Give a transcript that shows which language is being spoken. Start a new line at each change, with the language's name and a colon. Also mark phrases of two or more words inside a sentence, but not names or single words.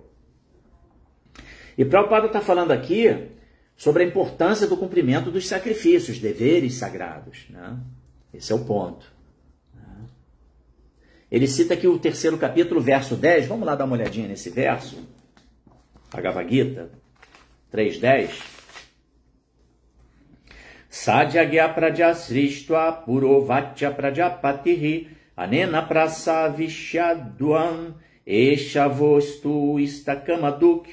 Portuguese: E Prabhupada está falando aqui sobre a importância do cumprimento dos sacrifícios, deveres sagrados, né? Esse é o ponto. Ele cita aqui o 3º capítulo, verso 10. Vamos lá dar uma olhadinha nesse verso. Bhagavad Gita 3.10.
Sanskrit: Sadyagya pradyasriштva purovatya pradyapatihi anena prasavishaduam eshavostu istakamaduk.